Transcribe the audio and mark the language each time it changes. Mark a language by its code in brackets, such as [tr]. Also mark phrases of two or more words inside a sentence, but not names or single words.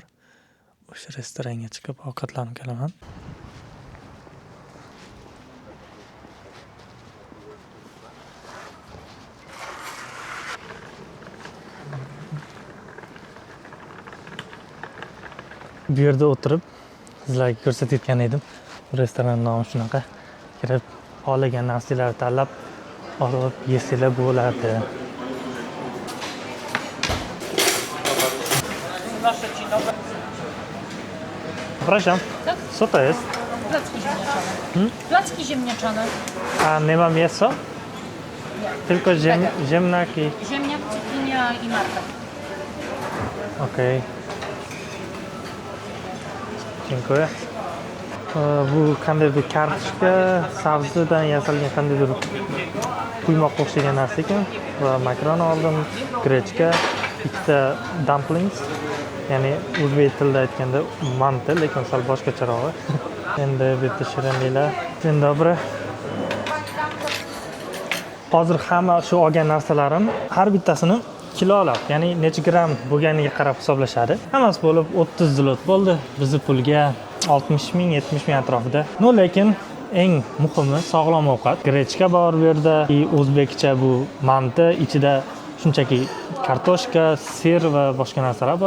[uz] O'sha restoranga chiqib ovqatlanib kelaman. Bu yerda o'tirib sizlarga ko'rsatayotgan edim. Restoran nomi shunaqa. Kirib, xohlagan narsalarni tanlab olib yesanglar bo'ladi. [pl] Przepraszam, Tak? co to jest? Placki ziemniaczane. Placki ziemniaczane. A nie ma mięsa? Tylko ziemniak i... Ziemniak, cukinia i marchew. Okej. Dziękuję. [uz] Bu qanday bir kartoshka, sabzidan yasalgan qandaydir quymoqqa o'xshagan narsa ekan. Va makaron oldim, grechka, ikkita dumplings, ya'ni o'zbek tilida aytganda manti, lekin sal boshqacharog'i. Endi bu yerda shirinliklar. [pl] Dzień dobry. [uz] Hozir hamma shu olgan narsalarim har bittasini kilolab, ya'ni necha gramm bo'lganiga qarab hisoblashadi. Hammasi bo'lib 30 zlot bo'ldi. Bizni pulga 60 ming, 70 ming atrofida. No, lekin eng muhimi sog'lom ovqat. Grechka bor bu yerda, o'zbekcha bu manti, ichida shunchaki kartoshka, sir va boshqa narsalar bor.